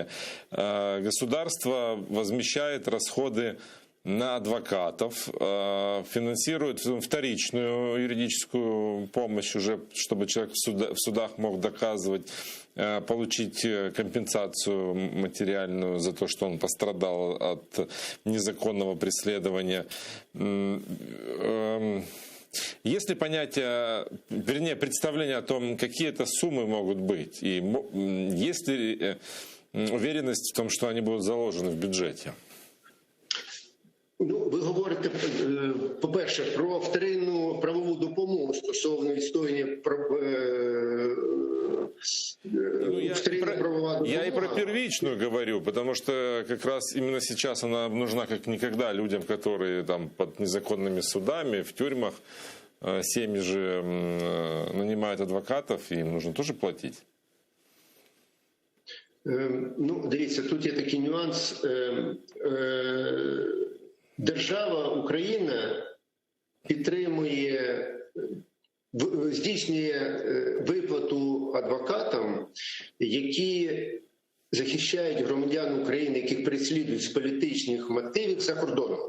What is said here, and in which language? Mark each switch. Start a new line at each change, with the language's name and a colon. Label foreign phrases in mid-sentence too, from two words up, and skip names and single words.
Russian: Государство возмещает расходы на адвокатов, финансирует вторичную юридическую помощь уже, чтобы человек в судах мог доказывать, получить компенсацию материальную за то, что он пострадал от незаконного преследования. Есть ли понятие, вернее, представление о том, какие это суммы могут быть? И есть ли уверенность в том, что они будут заложены в бюджете?
Ukrainian: Ну, ви говорите, по-перше, про вторинну правову допомогу стосовно відстоювання
Russian: Я и про первичную говорю, потому что как раз именно сейчас она нужна как никогда людям, которые там под незаконными судами, в тюрьмах, семьи же нанимают адвокатов, и им нужно тоже платить.
Ukrainian: Ну, дивіться, тут є такий нюанс. Держава Україна підтримує, здійснює виплату адвокатам, які захищають громадян України, яких переслідують з політичних мотивів за кордоном.